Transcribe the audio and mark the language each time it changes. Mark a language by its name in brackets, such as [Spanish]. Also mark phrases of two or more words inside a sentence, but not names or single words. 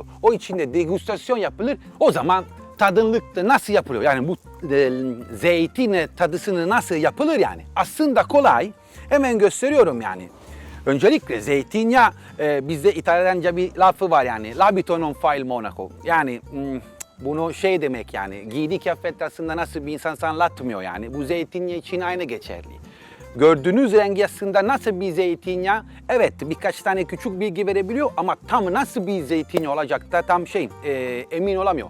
[Turkish] O içinde degustasyon yapılır, o zaman tadımlık da nasıl yapılıyor? Yani bu zeytin tadısını nasıl yapılır yani? Aslında kolay. Hemen gösteriyorum yani. Öncelikle zeytinyağı, bizde İtalyanca bir lafı var yani. [Italian] L'abito non fa il monaco. [Turkish] Yani bunu demek yani. Giydiği kıyafet aslında nasıl bir insan anlatmıyor yani. Bu zeytinyağı için aynı geçerli. Gördüğünüz rengi aslında nasıl bir zeytinyağı? Evet, birkaç tane küçük bilgi verebiliyor ama tam nasıl bir zeytinyağı olacak da tam emin olamıyor.